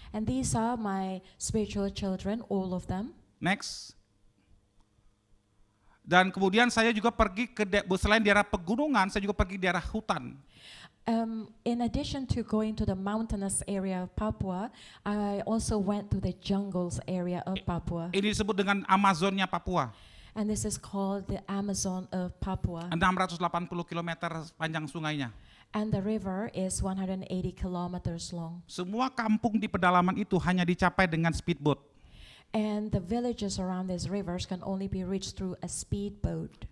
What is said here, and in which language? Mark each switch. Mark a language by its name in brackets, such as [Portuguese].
[English] And these are my spiritual children, all of them. Next. [Indonesian] Dan kemudian saya juga pergi ke selain daerah pegunungan, saya juga pergi daerah hutan. [English] In addition to going to the mountainous area of Papua, I also went to the jungles area of Papua. [Indonesian] Ini disebut dengan Amazonnya Papua. [English] And this is called the Amazon of Papua. [Indonesian] 680 km panjang sungainya. [English] And the river is 180 kilometers long. [Indonesian] Semua kampung di pedalaman itu hanya dicapai dengan speedboat. [English] And the villages around these rivers can only be reached through a speedboat.